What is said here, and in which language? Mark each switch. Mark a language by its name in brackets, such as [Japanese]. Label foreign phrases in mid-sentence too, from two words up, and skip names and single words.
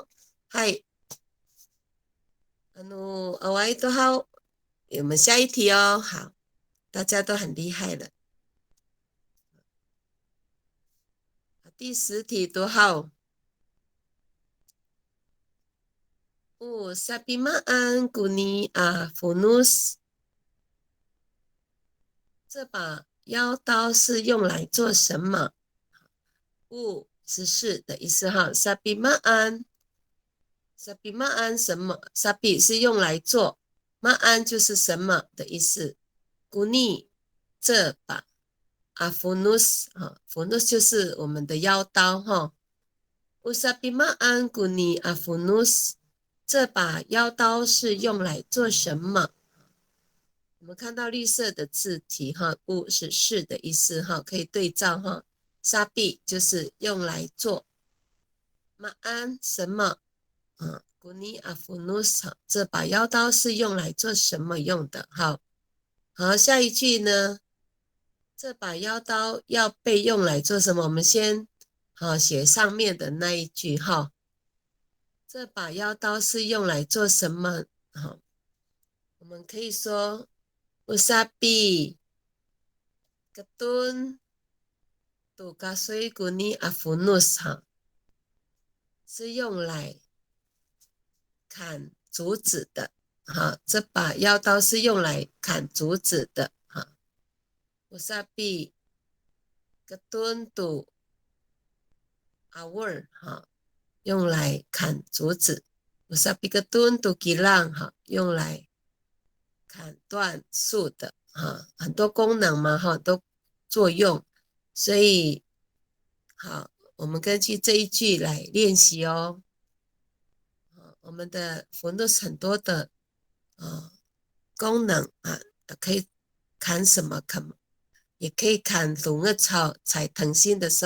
[Chinese] 嗨，我一都好。我们下一题哦，好，大家都很厉害了。第10题多好。 [Amis] sabimaan kuni funus， [Chinese] 这把腰刀是用来做什么？是的意思哈。sabimaan 什么 ？sabi 是用来做 ，maan 就是什么的意思。kuni 这把 [Amis] funus funus [Chinese] 就是我们的腰刀哈。 [Amis] sabimaan kuni funus， [Chinese] 这把腰刀是用来做什么？我们看到绿色的字体哈，是的意思哈，可以对照哈。sabi 就是用来做 ，maan 什么？ [Amis] kuni funus [Chinese] 这把腰刀是用来做什么用的？好，下一句呢？这把腰刀要被用来做什么？我们先写上面的那一句哈。这把腰刀是用来做什么？我们可以说 [Amis] usabi ketun tukasui kuni afunus [Chinese] 是用来砍竹子的。这把腰刀是用来砍竹子的。 [Amis] usabi ketun tu awur [Chinese] 用来砍竹子。 [Amis] usabi ketun tu kilang [Chinese] 用来砍断树的很多功能嘛都作用，所以好，我们根据这一句来练习哦。我们的 funus 很多的功能可以砍什么也可以砍龙耳草采藤心的时